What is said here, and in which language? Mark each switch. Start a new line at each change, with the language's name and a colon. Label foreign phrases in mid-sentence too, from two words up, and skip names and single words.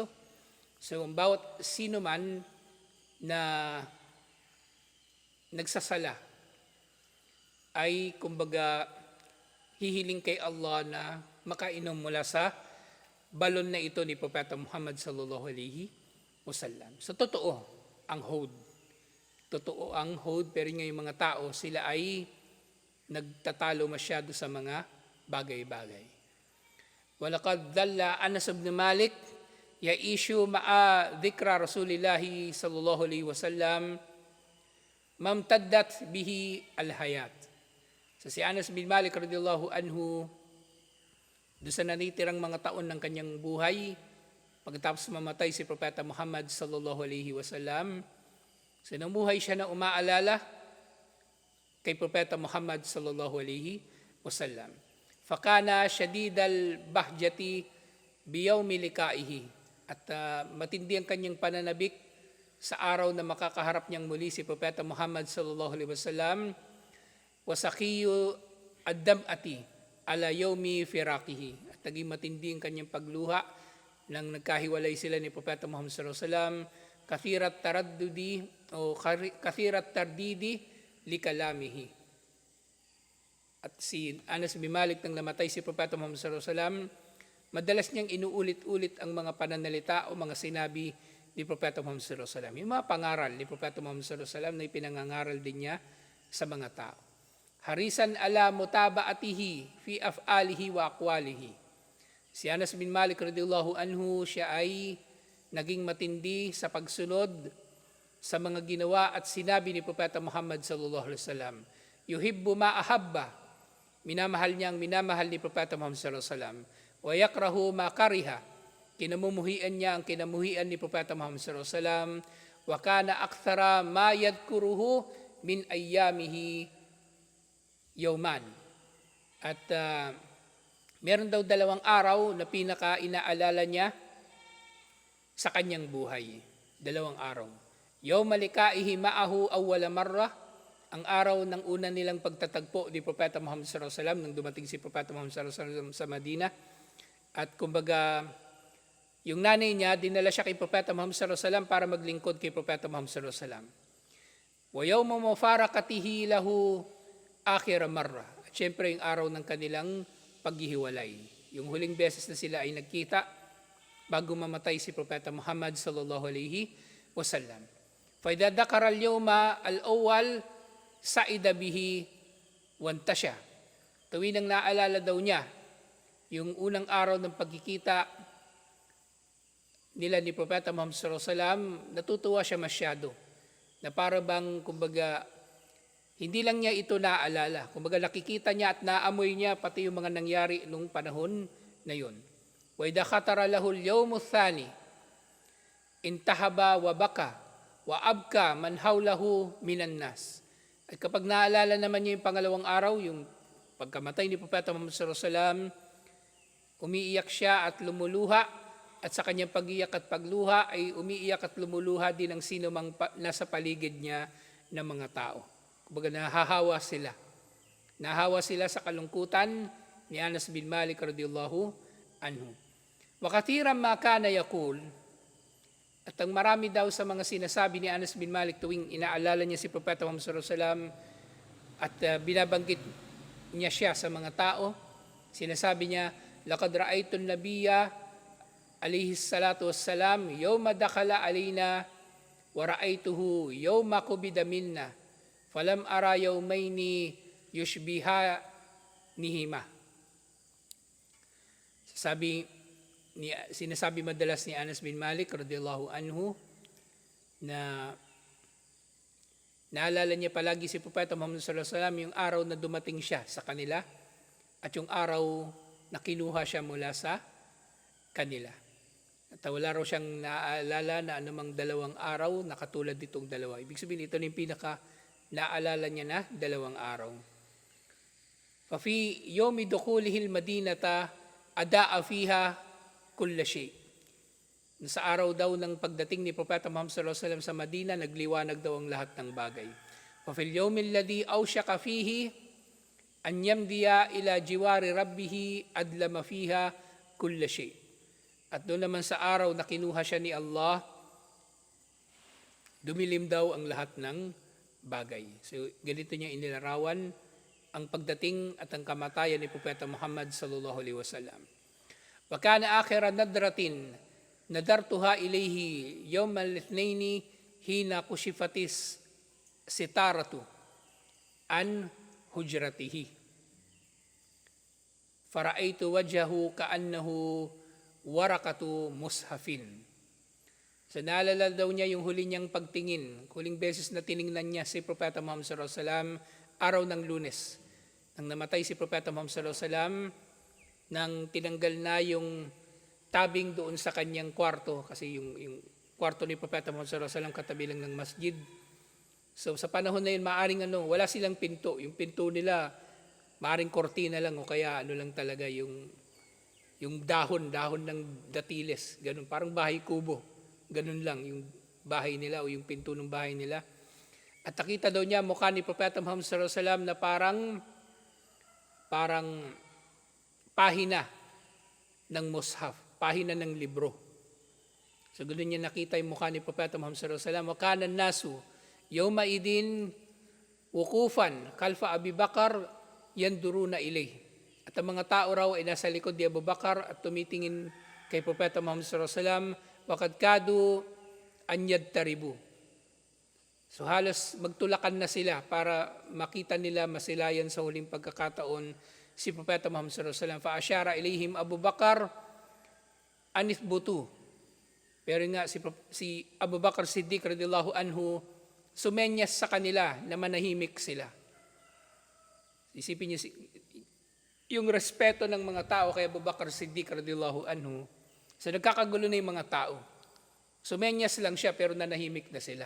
Filipino: So, ang bawat sino man na nagsasala ay kumbaga hihiling kay Allah na makainom mula sa balon na ito ni Propeta Muhammad
Arabic: صلى الله عليه وسلم.
Filipino: So, totoo ang hawd. Totoo ang hawd, pero yung mga tao, sila ay nagtatalo masyado sa mga bagay-bagay.
Arabic: ولقد ظل أنس بن مالك يعيش مع ذكرى رسول الله صلى الله عليه وسلم ما امتدت به الحياة.
Filipino: So si Anas bin Malik
Arabic: رضي الله عنه,
Filipino: doon sa nanitirang mga taon ng kanyang buhay, pagkatapos mamatay si Propeta Muhammad
Arabic: صلى الله عليه وسلم,
Filipino: so namuhay siya na umaalala kay Propeta Muhammad
Arabic: صلى الله عليه وسلم. فكان شديد البهجة بيوم لقائه.
Filipino: At matindi ang kanyang pananabik sa araw na makakaharap niyang muli si Propeta Muhammad
Arabic: صلى الله عليه وسلم. وسخي الدمعة على يوم فراقه.
Filipino: At naging matindi ang kanyang pagluha nang nagkahiwalay sila ni Propeta Muhammad
Arabic: صلى الله عليه وسلم. كثير الترديد لكلامه.
Filipino: At si Anas bin Malik nang namatay si Propeta Muhammad
Arabic: صلى الله عليه وسلم,
Filipino: madalas niyang inuulit-ulit ang mga pananalita o mga sinabi ni Propeta Muhammad
Arabic: صلى الله عليه وسلم.
Filipino: Yung mga pangaral ni Propeta Muhammad
Arabic: صلى الله عليه وسلم
Filipino: na ipinangangaral din niya sa mga tao.
Arabic: حريصا على متابعته في أفعاله وأقواله.
Filipino: Si Anas bin Malik
Arabic: رضي الله عنه,
Filipino: siya ay naging matindi sa pagsunod sa mga ginawa at sinabi ni Propeta Muhammad
Arabic: صلى الله عليه وسلم. يحب ما أحب.
Filipino: Minamahal niya ang minamahal ni Propeta Muhammad
Arabic: صلى الله عليه وسلم. ويكره ما كره.
Filipino: Kinamumuhian niya ang kinamuhian ni Propeta Muhammad
Arabic: صلى الله عليه وسلم. وكان أكثر ما يذكره من أيامه يوما.
Filipino: At meron daw 2 araw na pinaka-inaalala niya sa kanyang buhay. 2 araw.
Arabic: يوم لقائه معه أول مرة,
Filipino: ang araw ng una nilang pagtatagpo ni Propeta Muhammad
Arabic: صلى الله عليه وسلم
Filipino: nang dumating si Propeta Muhammad
Arabic: صلى الله عليه وسلم
Filipino: sa Madina. At kumbaga, yung nanay niya, dinala siya kay Propeta Muhammad
Arabic: صلى الله عليه وسلم
Filipino: para maglingkod kay Propeta Muhammad
Arabic: صلى الله عليه وسلم. ويوم مفارقته له آخر مرة.
Filipino: At syempre, yung araw ng kanilang paghihiwalay. Yung huling beses na sila ay nagkita bago mamatay si Propeta Muhammad
Arabic: صلى الله عليه وسلم. فَإِذَا ذَكَرَ الْيَوْمَ الْأَوَّلَ سَعِدَ بِهِ وَانْتَشَى.
Filipino: Tuwing nang naalala daw niya yung unang araw ng pagkikita nila ni Propeta Muhammad
Arabic: صلى الله عليه وسلم,
Filipino: natutuwa siya masyado. Na para bang, kumbaga, hindi lang niya ito naaalala. Kumbaga, nakikita niya at naamoy niya pati yung mga nangyari nung panahon na yun.
Arabic: وَإِذَا خَطَرَ لَهُ الْيَوْمُ الثَّانِي انْتَهَبَ وَبَكَى وأبكى من حوله من الناس.
Filipino: At kapag naalala naman niya yung pangalawang araw, yung pagkamatay ni Propeta Muhammad
Arabic: صلى الله عليه وسلم,
Filipino: umiiyak siya at lumuluha, at sa kanyang pag-iyak at pagluha ay umiiyak at lumuluha din ang sino mang nasa paligid niya ng mga tao. Kumbaga nahahawa sila. Nahawa sila sa kalungkutan ni Anas bin Malik
Arabic: رضي الله عنه. وكثيرا ما كان يقول,
Filipino: at ang marami daw sa mga sinasabi ni Anas bin Malik tuwing inaalala niya si Propeta Muhammad
Arabic: صلى الله عليه وسلم
Filipino: at binabanggit niya siya sa mga tao, sinasabi niya,
Arabic: لقد رأيت النبي عليه الصلاة والسلام يوم دخل علينا ورأيته يوم قبض منا فلم أر يومين يشبهانهما.
Filipino: Sinasabi madalas ni Anas bin Malik
Arabic: رضي الله عنه
Filipino: na naalala niya palagi si Propeta Muhammad
Arabic: صلى الله عليه وسلم
Filipino: yung araw na dumating siya sa kanila at yung araw na kinuha siya mula sa kanila. At wala raw siyang naaalala na anumang dalawang araw na katulad ditong dalawa. Ibig sabihin ito na yung pinaka naalala niya na dalawang araw.
Arabic: ففي يوم دخوله المدينة أضاء فيها كل شيء.
Filipino: Sa araw daw ng pagdating ni Propeta Muhammad
Arabic: صلى الله عليه وسلم
Filipino: sa Madina, nagliwanag daw ang lahat ng bagay.
Arabic: وفي اليوم الذي أوشك فيه أن يمضي إلى جوار ربه أظلم فيها كل شيء.
Filipino: At doon naman sa araw na kinuha siya ni Allah, dumilim daw ang lahat ng bagay. So ganito niya inilarawan ang pagdating at ang kamatayan ni Propeta Muhammad
Arabic: صلى الله عليه وسلم. وكان آخر نظرة نظرتها إليه يوم الاثنين حين كشفت الستارة عن حجرته. فرأيت وجهه كأنه ورقة مصحف.
Filipino: So naalala daw niya yung huli niyang pagtingin, huling beses na tiningnan niya si Propeta Muhammad
Arabic: صلى الله عليه وسلم,
Filipino: araw ng Lunes. Nang namatay si Propeta Muhammad
Arabic: صلى الله عليه وسلم,
Filipino: nang tinanggal na yung tabing doon sa kanyang kwarto, kasi yung kwarto ni Propeta Muhammad
Arabic: صلى الله عليه وسلم
Filipino: katabi lang ng masjid. So sa panahon na yun, maaring wala silang pinto. Yung pinto nila, maaring kortina lang o kaya lang talaga yung dahon ng datiles. Ganun, parang bahay kubo. Ganun lang yung bahay nila o yung pinto ng bahay nila. At nakita daw niya mukha ni Propeta Muhammad
Arabic: صلى الله عليه وسلم
Filipino: na parang pahina ng mushaf, pahina ng libro. So ganoon niya nakita yung mukha ni Propeta Muhammad
Arabic: صلى الله عليه وسلم. وكان الناس يومئذ وقوفا خلف أبي بكر ينظرون إليه.
Filipino: At ang mga tao raw ay nasa likod ni Abu Bakar at tumitingin kay Propeta Muhammad
Arabic: صلى الله عليه وسلم, وقد كادوا أن يضطربوا.
Filipino: So halos magtulakan na sila para makita nila masilayan sa huling pagkakataon si Propeta Muhammad
Arabic: صلى الله عليه وسلم. فأشار إليهم أبو بكر أن اثبتوا.
Filipino: Pero nga si Abu Bakar Siddiq
Arabic: رضي الله عنه
Filipino: sumenyas sa kanila na manahimik sila. Isipin niyo yung respeto ng mga tao kay Abu Bakar Siddiq
Arabic: رضي الله عنه.
Filipino: So nagkakagulo na yung mga tao. Sumenyas lang siya pero nanahimik na sila.